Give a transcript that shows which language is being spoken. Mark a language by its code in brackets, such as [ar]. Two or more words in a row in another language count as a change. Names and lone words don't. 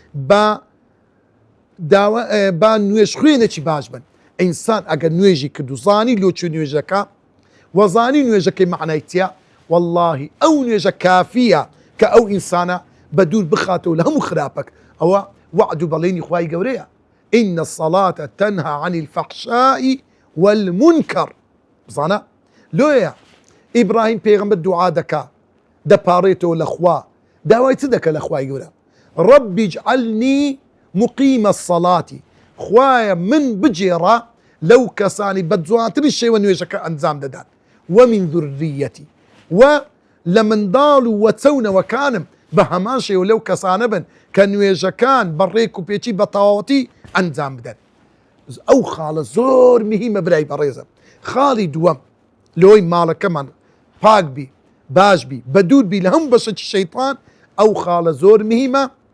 [ckb] با نوێژ خوێنێکی باش بن ئینسان ئەگەر نوێژی کرد و زانی لۆچوو نوێژەکە وەزانی نوێژەکەی معنای چییە واللهی ئەو نوێژە کافیە کە ئەو ئینسانە بە دوور بخاتەوە لە هەموو خراپەک ئەوە وعد و بەڵێنی خوای گەورەیە [ar] إن الصلاة تنهى عن الفحشاء والمنكر [ckb] بزانە لۆیە ئیبراهیم پێغەمبەر دوعا دەکا دەپاڕێتەوە لە خوا داوای چ دەکە لە خوای گەورە [ar] ربی اجعلنی مقیم الصلاة [ckb] خوایە من بجێڕە لەو کەسانی بەجوانتری شێوە نوێژەکە ئەنجام دەدات [ar] ومن ذريتي [ckb] و لە منداڵ و وەچەونەوەکانم بە هەمان شێوە لەو کەسانە بن کە نوێژەکان بەڕێک و پێچی بە تەواوەتی ئەنجام بدەن ئەو خاڵە زۆر مهمە برای بەڕێزم خاڵی دووەم لەوەی ماڵەکەمان پاک بی باش بی بە دوور بی لە هەموو بەشێکی شەیطان ئەو خاڵە زۆر مهمە